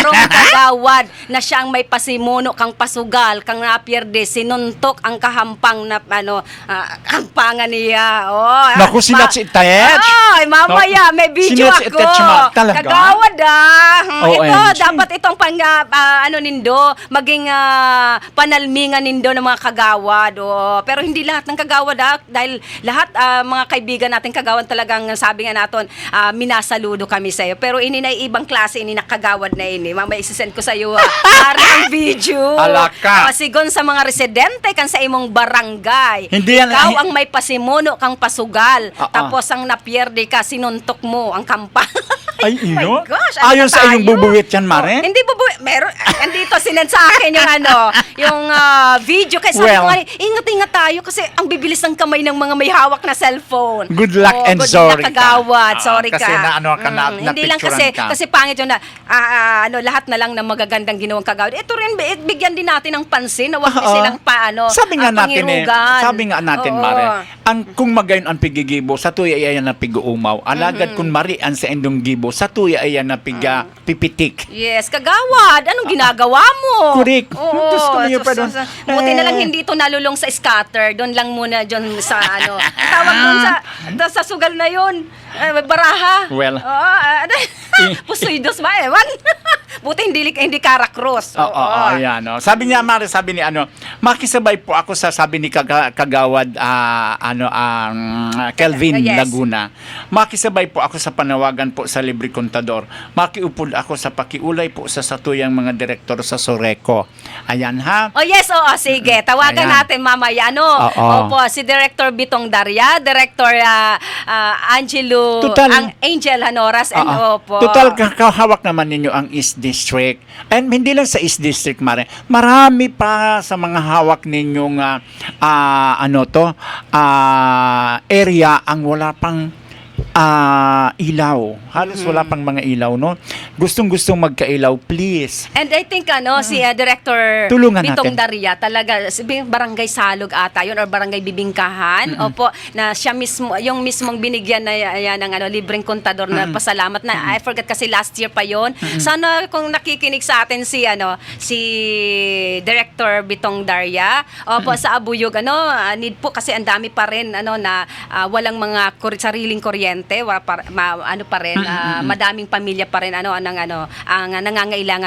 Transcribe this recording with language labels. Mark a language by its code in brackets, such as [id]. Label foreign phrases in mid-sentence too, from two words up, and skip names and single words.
[bik] Sarong Kagawad na siyang may pasimuno kang pasugal kang napierde sinuntok ang kahampang na kampangan niya. [tl] Naku, sinat si Itayet. Ay, mamaya may video Sinat si ako. Itayet, talaga? Kagawad ito [en] OMG. [tl] dapat itong nindo [bik] maging panalmingan nindo [tl] ng mga Kagawad. Pero hindi lahat ng Kagawad dahil lahat mga kaibigan natin Kagawad talagang sabi nga natin minasaludo kami sa iyo. Pero ini na ibang klase ini na Kagawad na ini. Mamaya isisend ko sa iyo para ang video. Alaka. [bik] Sigon sa mga residente kan sa imong barangay. [tl] Hindi yan- [bik] Ikaw ang may pasimuno kang pasugal. Tapos ang napierde ka sinuntok mo ang kampang. [tl] Ay, [en] Oh my [tl] ino? [en] gosh, [tl] ano Ayon na sa iyong tayo? bubuwit yan, Mare? Hindi bubuwit. Meron, andito sinend sa akin yung yung video. Kaya sabi Well, ko nga, ingat-ingat tayo kasi ang bibilis ng kamay ng mga may hawak na cellphone. [en] Good luck and good sorry luck, ka. Kagawad. Sorry [tl] Kasi ka. Hindi lang kasi, napicturean ka. kasi pangit yun na, lahat na lang ng magagandang ginawang Kagawad. Ito rin, bigyan din natin ng pansin na wag din silang sabi nga natin Oo. Mare, [bik] kung magayon ang pigigibo, sa tuya ay na piguumaw. Alagad kung marian sa endong gibo, sa tuya ay na pipitik. [en] Yes, [tl] Kagawad. Anong ginagawa mo? [en] Correct. [tl] Oo. Diyos ko, mayo pa doon. Buti na lang hindi ito nalulong sa [en] scatter. [tl] Doon lang muna dyan sa Ang tawag doon sa sugal na yun. Baraha. Well. Pusoy dos ba ewan? Buti hindi Caracross. Oo, ayan. Sabi niya, Mare, sabi ni makisabay po ako sa sabi ni Kagawad, Kelvin Yes. Laguna. [bik] Makisabay po ako sa panawagan po [tl] sa Libre Contador. [bik] Makiupod ako sa pakiulay po sa satuyang mga direktor sa Soreco. [tl] Ayan ha. Oh yes, sige. Tawagan Ayan. natin mamaya. Oo. Opo, si Director Bitong Daria, Director Angelo, Total. ang Angel Hanoras, and opo. Total, kahawak naman ninyo ang East District. And hindi lang sa East District, Mare. Marami pa sa mga hawak ninyong area ang wala pang ilaw. Halos wala pang mga ilaw, no? Gustong-gustong magkailaw, please. And I think si Director Tulungan Bitong natin. Daria talaga barangay Salog ata yun or barangay Bibingkahan. Opo, na siya mismo yung mismong binigyan na yan ng libreng kontador na pasalamat na [en] I forgot [tl] kasi last year pa yon. Sana kung nakikinig sa atin si Director Bitong Daria, opo sa Abuyog need po kasi ang dami pa rin na walang mga sariling kuryente, madaming pamilya pa rin ang nangangailangan.